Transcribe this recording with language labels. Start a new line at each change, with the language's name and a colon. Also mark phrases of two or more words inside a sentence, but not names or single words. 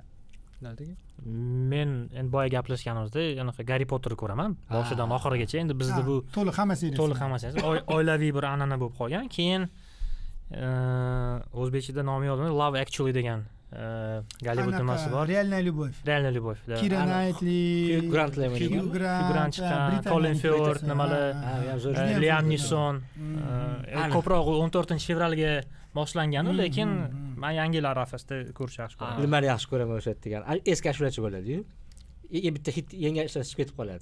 Uzbek: Men endi boya gaplashganimizda anaqa Harry Potterni ko'raman boshidan oxirigacha. Endi bizda bu to'liq hamma seriyasi. To'liq hammasi oilaviy bir an'ana bo'lib qolgan. Keyin o'zbekchada nomi yodimda Love Actually degan Gollivud nimasi bor.
Russian: Реальная любовь. Real любовь.
Uzbek: Kira Knightley, Hugh Grant chiqqan, Colin Firth, nimalar, Liam Neeson. Ko'proq 14 fevralga boshlangan, lekin men yangi yil arafasida ko'rish yaxshi ko'raman. Nimani yaxshi ko'raman o'sha degan. Eski ashulachi bo'ladi-yu. Bitta hit yangi ishlashib ketib qoladi.